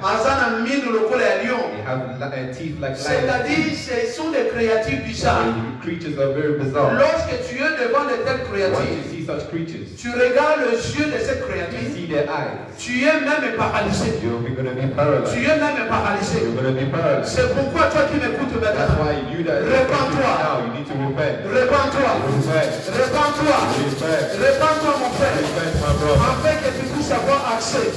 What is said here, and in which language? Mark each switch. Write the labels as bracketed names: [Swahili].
[English] They have teeth like lions. [French] C'est-à-dire, ce sont des créatures bizarres. [English] The creatures are very bizarre. [French] Lorsque tu es devant de telles créatures, [English] once you see such creatures, [French] tu regardes les yeux de ces créatures, [English] you see their eyes. [French] Tu es même paralysé. [English] You're going to be paralyzed. [French] Tu es même paralysé. [English] You're going to be paralyzed. [French] C'est pourquoi toi qui m'écoutes [English] That's [French] maintenant, [English] why you that [French] répands-toi. [English] now you need to repent. [French] Répands-toi. [English] Repent. [French] Répands-toi. [English] Repent. [French] Répands-toi, mon frère. [English] Repent, my brother. [French] Afin que tu puisses avoir accès.